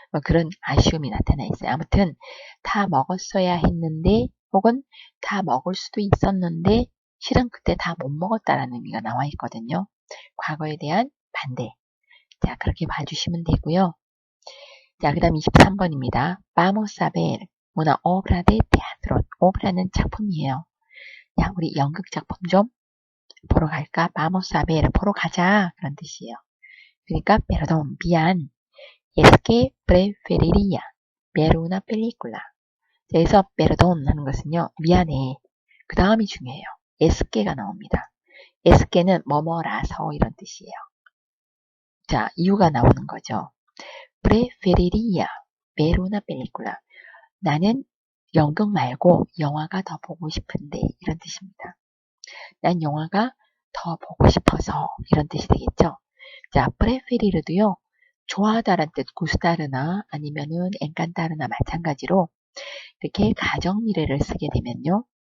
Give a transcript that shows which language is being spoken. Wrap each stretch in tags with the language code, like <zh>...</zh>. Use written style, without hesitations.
<ko>그런 아쉬움이 나타나 있어요. 아무튼 다 먹었어야 했는데 혹은 다 먹을 수도 있었는데 실은 그때 다 못 먹었다라는 의미가 나와 있거든요. 과거에 대한 반대. 자, 그렇게 봐주시면 되고요. 자, 그 다음 23번입니다.</ko> <es>Vamos a ver una obra de teatro.</es> <ko>오브라는 작품이에요. 야, 우리 연극 작품 좀 보러 갈까?</ko> <es>Vamos a ver.</es> <ko>보러 가자. 그런 뜻이에요. 그러니까,</ko> <es>perdón,</es> <ko>미안.</ko> <es>Es que preferiría ver una película.</es> <ko>여기서</ko> <es>perdón</es> <ko>하는 것은요, 미안해. 그 다음이 중요해요.</ko> <es>es que</es> <ko>가 나옵니다. es que는 뭐뭐라서 이런 뜻이에요. 자, 이유가 나오는 거죠.</ko> <es>preferiría ver una película.</es> <ko>나는 연극 말고 영화가 더 보고 싶은데 이런 뜻입니다. 난 영화가 더 보고 싶어서 이런 뜻이 되겠죠. 자, preferir도요. 좋아하다란 뜻 gustar나 아니면은 encantar나 마찬가지로 이렇게 가정미래를 쓰게 되면요.</ko>